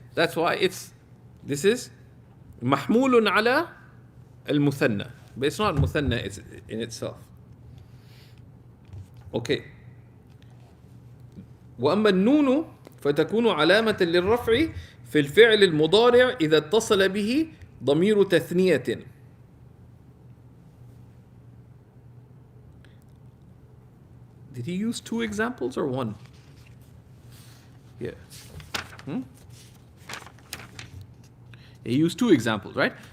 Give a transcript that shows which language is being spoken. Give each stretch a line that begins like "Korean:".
English: That's why this is mahmulun ala al-muthanna. But it's not muthanna in itself. Okay.
Arabic: وأما النون فتكون علامة للرفع في الفعل المضارع إذا اتصل به ضمير تثنية.
English: Did he use two examples or one? Yeah. He used two examples, right?